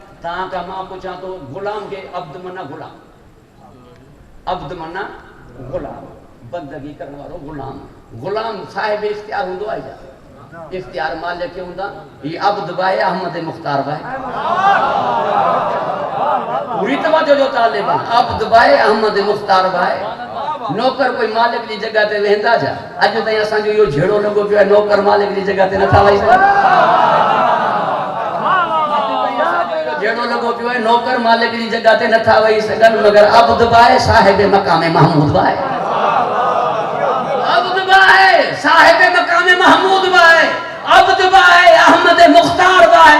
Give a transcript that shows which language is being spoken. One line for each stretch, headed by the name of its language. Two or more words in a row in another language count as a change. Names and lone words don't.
Sindhi: तव्हां खां मां पुछां थो, गुलाम खे अब्द मना गुलाम, अब्द मना गुलाम, बंदगी करण वारो गुलाम। गुलाम साहिब इख्तियार हूंदो आहे छा? इख्तियार मालिक खे हूंदा। ही अब्द बाए अहमद मुख्तार बाए, पूरी तवज्जो जो तालिब आहे। अब्द बाए अहमद मुख्तार बाए। नौकर कोई मालिक की जगह ते वेंदा छा? अॼु ताईं असांजो इहो झेड़ो लॻो पियो आहे, नौकर मालिक की जगह ते नथा वेही सघनि। झेड़ो लॻो पियो आहे, नौकर मालिक की जगह ते नथा वेही सघनि, मगर अब्द बाए साहिब मकाम महमूद बाए। अब्द बाए साहिब मकाम महमूद बाए, अब्द बाए अहमद मुख्तार बाए।